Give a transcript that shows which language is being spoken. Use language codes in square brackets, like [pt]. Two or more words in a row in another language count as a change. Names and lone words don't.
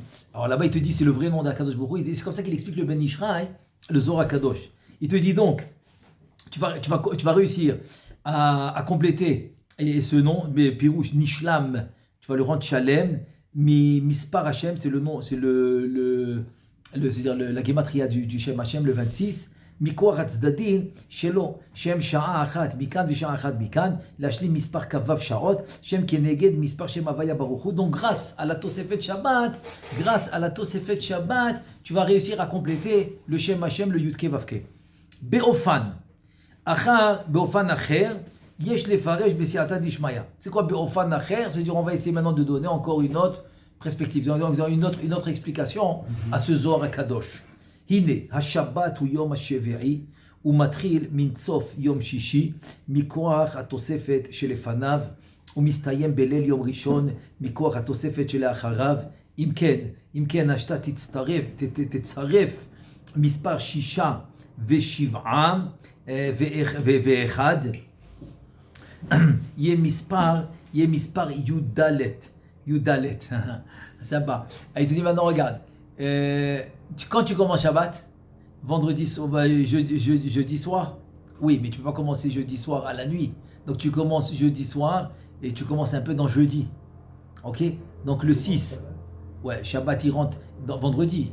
[fr] Alors là-bas, il te dit, c'est le vrai nom d' [he] הקדוש ברוך הוא. [fr] C'est comme ça qu'il explique le Ben Ishraï, le Zohar Kadosh. Il te dit donc, tu vas réussir à compléter et ce nom, mais [he] פירוש נשלם, [fr] tu vas le rendre Shalem, [he] מספר השם, [fr] c'est le nom, c'est c'est-à-dire la gematria du [he] שם השם, [fr] le 26. [he] מכוח הצדדים שלו, שהם שעה אחת מכאן ושעה אחת מכאן, להשלים מספר כ"ו שעות, שהם כנגד מספר שם הוויה ברוך הוא. [fr] Donc grâce à la [he] תוספת שבת, [fr] tu vas réussir à compléter le [he] שם השם, [fr] le [he] יוד קי ואו קי. באופן אחר, יש לפרש בסייעתא דשמיא. [fr] C'est quoi [he] באופן אחר? [fr] C'est-à-dire on va essayer maintenant de donner encore une autre perspective, une autre explication à ce Zohar HaKadosh. [he] הנה, השבת הוא יום השביעי, ומתחיל מן סוף יום שישי, מכוח התוספת שלפניו, ומסתיים בליל יום ראשון, מכוח התוספת שלאחריו. אם כן, השתה תצרף מספר 6 ו7 ואחד, יהיה מספר י"ד. [fr] Sympa. Et il te dit maintenant, regarde, quand tu commences Shabbat, jeudi soir, oui, mais tu ne peux pas commencer jeudi soir à la nuit. Donc tu commences jeudi soir et tu commences un peu dans jeudi. Ok? Donc le 6, ouais, Shabbat il rentre dans vendredi.